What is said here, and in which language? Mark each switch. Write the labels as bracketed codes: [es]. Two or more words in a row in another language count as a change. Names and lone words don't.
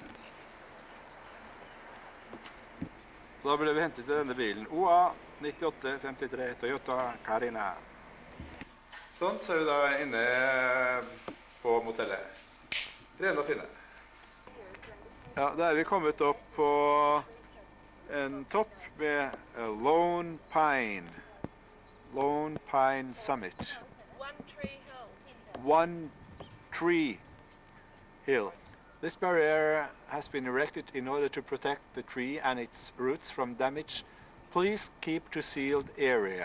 [no] Da ble vi hentet til denne bilen. OA 9853 Toyota Carina. Sånn, så er vi da inne på motellet. Rene og fine. Ja, da er vi kommet opp på en topp med Lone Pine. Lone Pine Summit. One Tree Hill. One Tree Hill. [en] This barrier has been erected in order to protect the tree and its roots from damage. Please keep to sealed area.